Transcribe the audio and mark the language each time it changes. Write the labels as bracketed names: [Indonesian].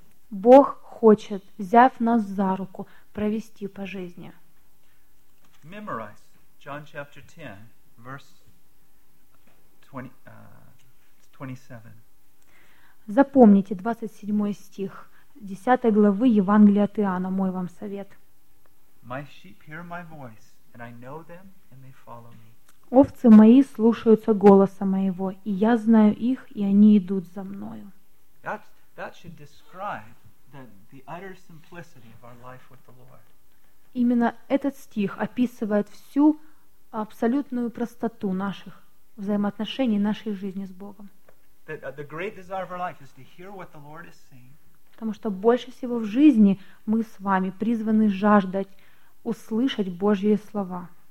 [Russian] Бог хочет, взяв нас за руку, провести по жизни. [English] Memorize John chapter 10, verse 27. [Russian] Запомните 27 стих 10 главы Евангелия от Иоанна, мой вам совет. [English] My sheep hear my voice, and I know them, and they follow me. [Russian] Овцы мои слушаются голоса моего, и я знаю их, и они идут за мною. [English] That should describe the utter simplicity of our life with the Lord. [Russian] Именно этот стих описывает всю абсолютную простоту наших взаимоотношений, нашей жизни с Богом. [English] The great desire of our life is to hear what the Lord is saying. [Russian] Потому что больше всего в жизни мы с вами призваны жаждать услышать Божьи слова.